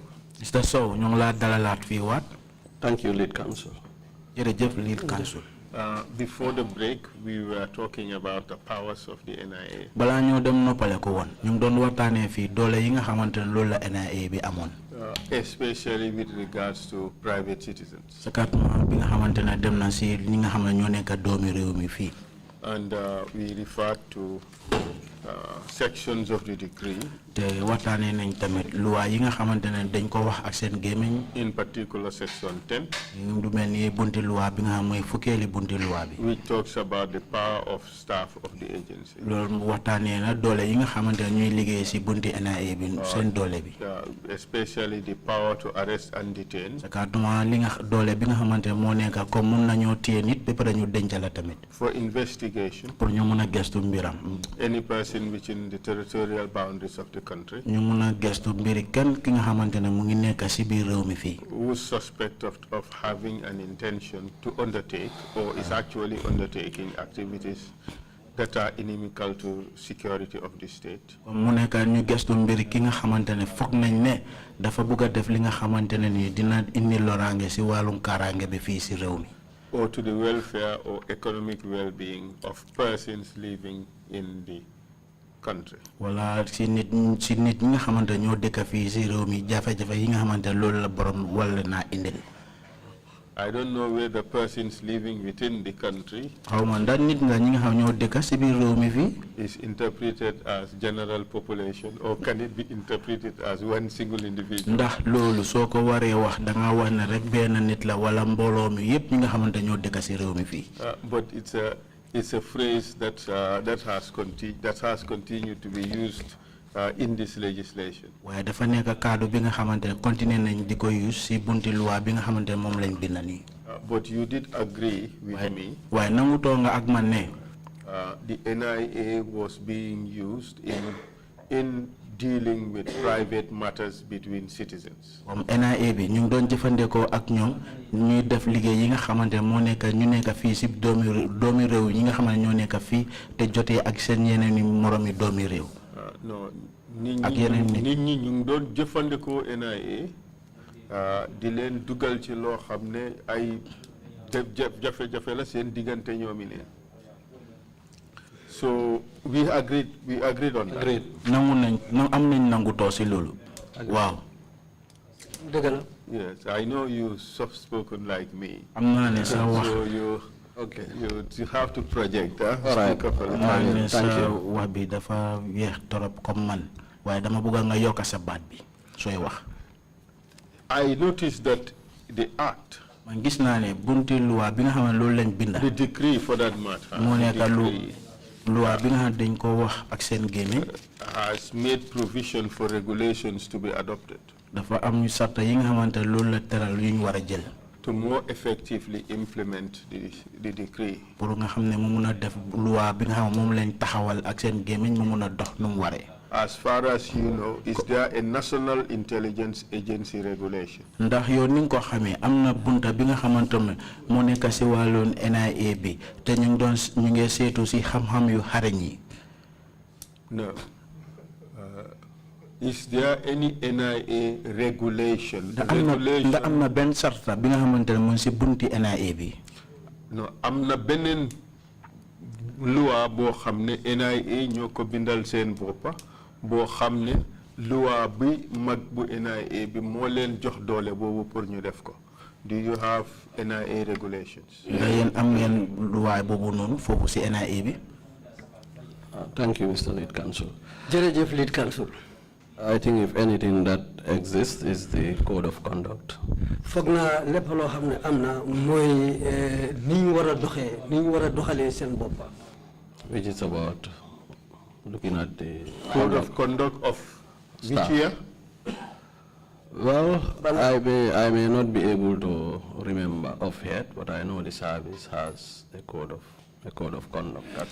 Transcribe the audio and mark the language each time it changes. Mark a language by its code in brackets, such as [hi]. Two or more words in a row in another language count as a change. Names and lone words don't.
[en] Mr. [wo] Sow, ñu ngi la dalalaat fii waat. [en] Thank you, Lead Counsel. [wo] Jërëjëf, [en] Lead Counsel. Before the break, we were talking about the powers of the NIA. [wo] Balaa ñoo dem noppale ko woon ñu ngi doon waxtaanee fii doole yi nga xamante ne loolu la NIA bi amoon. [en] Especially with regards to private citizens. [wo] Sakatuma bi nga xamante ne dem na si ñi nga xam ne ñoo nekk doomi réew mi fii. [en] And we referred to sections of the decree. [wo] Te waxtaanee nañ tamit loi yi nga xamante ne dañ ko wax ak seen gémmiñ. [en] In particular, section 10. [wo] Du mel ni bunti loi bi nga xam mooy fukkeeli bunti loi bi. [en] Which talks about the power of staff of the agency. [wo] Loolu waxtaanee na doole yi nga xamante ne ñuy liggéey si bunti NIA bi seen doole bi. [en] Especially the power to arrest and detain. [wo] Sakatuma li nga doole bi nga xamante ne moo nekk comme mun nañoo téye nit ba pare ñu denc la tamit. [en] For investigation. [wo] Pour ñu mun a gëstu mbiram. [en] Any person within the territorial boundaries of the country. [wo] Ñu mun a gëstu mbiri kenn ki nga xamante ne mu ngi nekk si biir réew mi fii. [en] Who is suspect of having an intention to undertake or is actually undertaking activities that are inimical to security of the state. [wo] Mu nekk ñu gëstu mbiri ki nga xamante ne foog nañ ne dafa bëgg a def li nga xamante ne ni dina indi loraange si wàllum kaaraange bi fii si réew mi. [en] Or to the welfare or economic well-being of persons living in the country. [wo] Wala si nit ñi nga xamante ñoo dëkk fii si réew mi jafe-jafe yi nga xamante loolu la borom wala naa indil. [en] I don't know whether persons living within the country is interpreted as general population, or can it be interpreted as one single individual? [wo] Ndax loolu soko waré wax da nga wax ne rek ben nit la wala mbolo mi yépp ñi nga xamante ñoo dëkk ci réew mi fi. [en] But it's a phrase that has continued to be used in this legislation. [wo] Waaye dafa nekk kaddu bi nga xamante continuer nañ di ko use ci bunti loi bi nga xamante mom lañ bind ni. [en] But you did agree with me. [wo] Waaye nanguto nga ak man ne [en] the NIA was being used in dealing with private matters between citizens. [wo] NIA bi ñu doon jëfandikoo ak ñoom ñuy def liggéey yi nga xamante moo nekk ñu nekk fii si doomi réew yi nga xamante ñoo nekk fii te jotee ak seen yeneen moromi doomi réew. No, nit ñi ñu doon jëfandikoo NIA di leen dugal ci loo xam ne ay jafe-jafe la seen diggante ñoomi neen. [en] So we agreed on that. Agreed. [wo] Am nañ nangu too si loolu. [en] Wow. Yes, I know you soft spoken like me. [wo] Am na ne sa wax. [en] So you have to project. All right. Thank you. [wo] Wax bi dafa yeex torop comme man. Waaye dama bëgg nga yokk sa baat bi sooy wax. [en] I noticed that the act. [wo] Man gis naa ne bunti loi bi nga xam ne loolu lañ binda. [en] The decree for that matter. [wo] Moo nekk loi bi nga xam dañ ko wax ak seen gémmiñ. [en] Has made provision for regulations to be adopted. [wo] Dafa am ñu sarta yi nga xamante loolu la teral yu ñu war a jël. [en] To more effectively implement the decree. [wo] Pour nga xam ne mu mun a def loi bi nga xam moom lañ taxawal ak seen gémmiñ mu mun a dox nu mu waree. [en] As far as you know, is there a National Intelligence Agency regulation? [wo] Ndax yow ni nga ko xamee am na bunta bi nga xamante ne moo nekk si wàllu NIA bi te ñu ngi seetu si xam-xam yu xarañ yi. [en] No. Is there any NIA regulation? [wo] Ndax am na benn sarta bi nga xamante ne mooy si bunti NIA bi. No, am na beneen loi boo xam ne NIA ñoo ko bindal seen boppa boo xam ne loi bi mag bu NIA bi moo leen jox doole boobu pour ñu def ko. [en] Do you have NIA regulations? Thank you, Mr. Lead Counsel. [wo] Jërëjëf [en] Lead Counsel. I think if anything that exists is the code of conduct. [wo] Foog naa lépp loo xam ne am na mooy ni ñu war a doxee ni ñu war a doxalee seen bopp. [en] Which is about looking at the code of conduct of which year? Well, I may not be able to remember offhand, but I know the service has a code of conduct that.